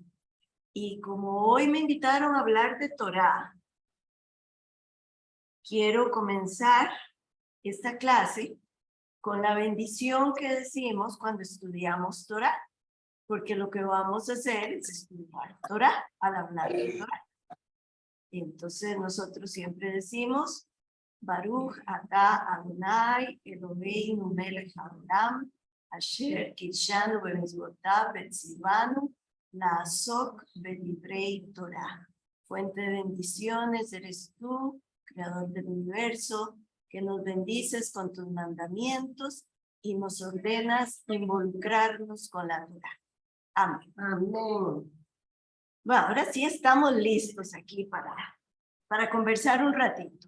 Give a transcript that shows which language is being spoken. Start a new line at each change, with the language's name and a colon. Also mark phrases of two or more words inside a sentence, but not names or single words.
Spanish: Y como hoy me invitaron a hablar de Torá, quiero comenzar esta clase con la bendición que decimos cuando estudiamos Torá, porque lo que vamos a hacer es estudiar Torá al hablar de Torá. Y entonces nosotros siempre decimos
Hebrew: ברוך אתה אדוני אלוהינו מלך העולם אשר קידשנו במצוותיו וציוונו לעסוק בדברי תורה.
Spanish: Fuente de bendiciones eres tú, creador del universo, que nos bendices con tus mandamientos y nos ordenas involucrarnos con la Torah. Amén. Amén. Bueno, ahora sí estamos listos aquí para conversar un ratito.